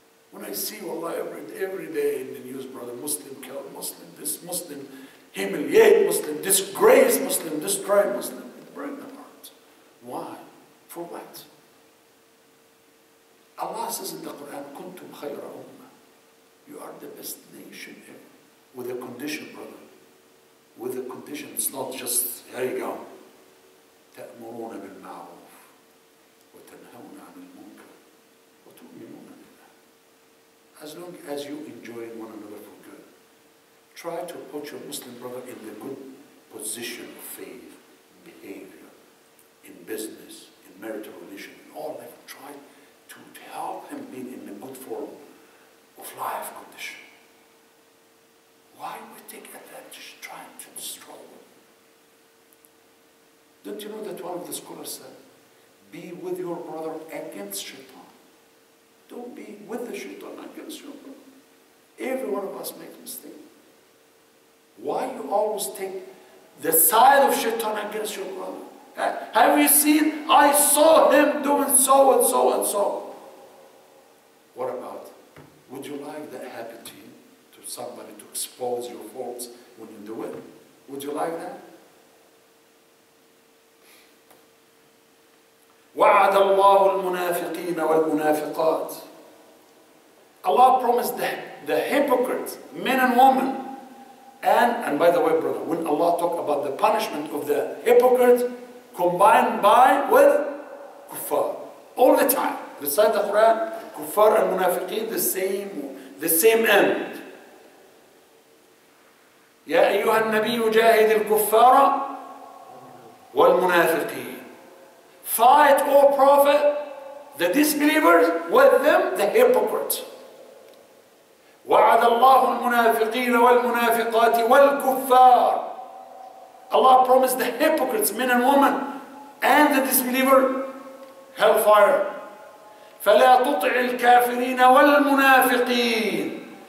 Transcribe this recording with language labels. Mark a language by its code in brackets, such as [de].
[en] When I see Allah every day in the news, brother, Muslim killed, Muslim this, Muslim humiliate, Muslim disgrace, Muslim destroy, Muslim, it breaks my heart. Why? For what? Allah says in the Quran, [ar] "Kuntum khayra ummah." [en] You are the best nation ever. With a condition, brother. With a condition. It's not just, here you go. [ar] تأمرون بالمعروف وتنهون عن المنكر وتؤمنون بالله. [en] As long as you enjoy one another for good, try to put your Muslim brother in the good position of faith, behavior, in business, in marital relation, in all that. Try to help him be in a good form of life condition. Why we take advantage trying to destroy him? Don't you know that one of the scholars said, be with your brother against shaitan. Don't be with the shaitan against your brother. Every one of us makes mistakes. Why you always take the side of shaitan against your brother? Have you seen, I saw him doing so and so and so. What about, would you like that happen to you? To somebody to expose your faults when you do it? Would you like that? [ar] وعد الله المنافقين والمنافقات. [en] Allah promised the hypocrites, men and women. And by the way, brother, when Allah talk about the punishment of the hypocrites, combined with kuffar. All the time. Recite the Quran, kuffar and munafiqeen, the same end. [ar] يا أيها النبي جاهد الكفار والمنافقين. [en] Fight, O Prophet, the disbelievers, with them the hypocrites. [ar] وعد الله المنافقين والمنافقات والكفار. [en] Allah promised the hypocrites, men and women, and the disbeliever, hellfire. [ar] فلا تطع الكافرين والمنافقين.